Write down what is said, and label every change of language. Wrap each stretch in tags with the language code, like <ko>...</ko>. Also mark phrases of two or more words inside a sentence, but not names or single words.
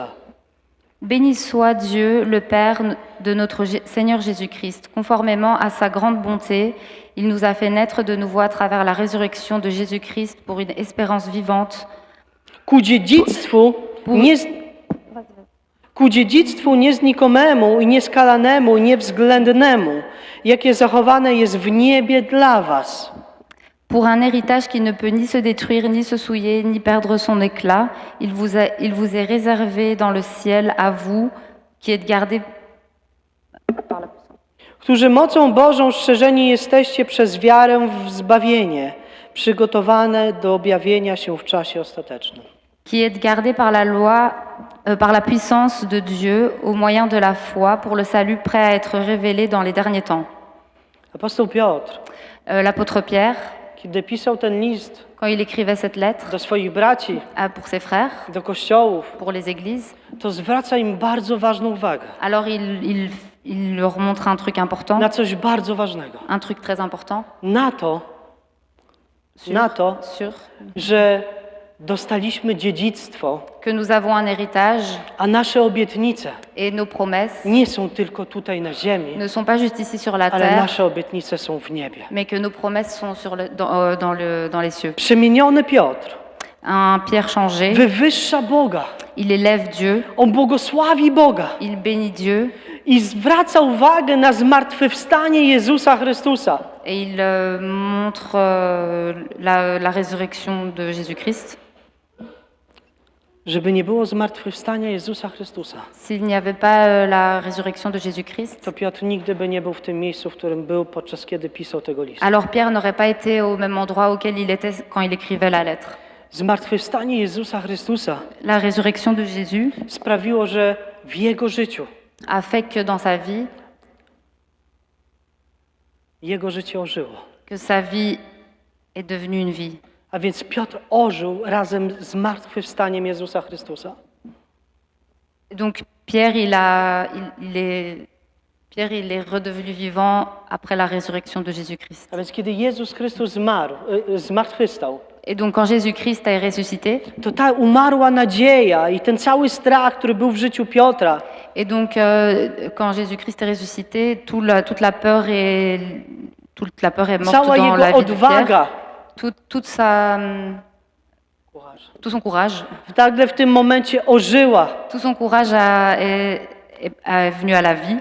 <fr>Béni soit Dieu, le Père de notre Seigneur Jésus-Christ. Conformément à sa grande bonté, il nous a fait naître de nouveau à travers la résurrection de Jésus-Christ pour une espérance vivante,</fr> <pl>Ku dziedzictwu, ku dziedzictwu nieznikomemu i nieskalanemu, niewzględnemu, jakie zachowane jest w niebie dla was.</pl> <fr>pour un héritage qui ne peut ni se détruire, ni se souiller, ni perdre son éclat. Il vous est réservé dans le ciel à vous, qui êtes gardés par la</fr> <pl>Którzy mocą Bożą strzeżeni jesteście przez wiarę w zbawienie, przygotowane do objawienia się w czasie ostatecznym.</pl> <fr>qui êtes gardés par la loi, par la puissance de Dieu, au moyen de la foi, pour le salut prêt à être révélé dans les derniers temps.</fr> <pl>Apostoł Piotr,</pl> <fr>L'apôtre Pierre,</fr> <pl>kiedy pisał ten list</pl> <fr>quand il écrivait cette lettre</fr> <pl>do swoich braci,</pl> <fr>pour ses frères,</fr> <pl>do kościołów,</pl> <fr>pour les églises,</fr> <pl>to zwraca im bardzo ważną uwagę</pl> <fr>alors il leur montre un truc important,</fr> <pl>na coś bardzo ważnego.</pl> <fr>un truc très important,</fr> <pl>Na to,</pl> <fr>sur</fr> <pl>że dostaliśmy dziedzictwo,</pl> <fr>que nous avons un héritage</fr> <pl>a nasze obietnice</pl> <fr>et nos promesses</fr> <pl>nie są tylko tutaj na ziemi,</pl> <fr>ne sont pas juste ici sur la</fr> <pl>ale</pl> <fr>terre,</fr> <pl>nasze obietnice są w niebie.</pl> <fr>mais que nos promesses sont dans les cieux.</fr> <pl>Przemieniony Piotr</pl> <fr>Un Pierre changé,</fr> <pl>wywyższa Boga,</pl> <fr>il élève Dieu,</fr> <pl>on błogosławi Boga</pl> <fr>il bénit Dieu</fr> <pl>i zwraca uwagę na zmartwychwstanie Jezusa Chrystusa.</pl> <fr>et il montre la résurrection de Jésus-Christ.</fr> <pl>Żeby nie było zmartwychwstania Jezusa Chrystusa,</pl> <fr>S'il n'y avait pas la résurrection de Jésus-Christ,</fr> <pl>to Piotr nigdy by nie był w tym miejscu, w którym był podczas kiedy pisał tego listu.</pl> <fr>alors Pierre n'aurait pas été au même endroit auquel il était quand il écrivait la lettre.</fr> <pl>Zmartwychwstanie Jezusa Chrystusa</pl> <fr>La résurrection de Jésus</fr> <pl>sprawiło, że w jego życiu,</pl> <fr>a fait que dans sa vie,</fr> <pl>jego życie ożyło.</pl> <fr>que sa vie est devenue une vie.</fr> <pl>A więc Piotr ożył razem z zmartwychwstaniem Jezusa Chrystusa.</pl> <fr>Donc Pierre, il est redevenu vivant après la résurrection de Jésus-Christ.</fr> <pl>A więc kiedy Jezus Chrystus zmartwychwstał,</pl> <fr>Et donc quand Jésus-Christ est ressuscité,</fr> <pl>to ta umarła nadzieja i ten cały strach, który był w życiu Piotra,</pl> <fr>et donc quand Jésus-Christ est ressuscité, toute la peur est morte</fr> <pl>cała</pl> <fr>dans la</fr> <pl>jego</pl> <fr>vie de Pierre.</fr> <pl>odwaga,</pl> <fr>Tout son courage,</fr> <pl>nagle w tym momencie ożyła.</pl> <fr>tout son courage est venu à la vie.</fr>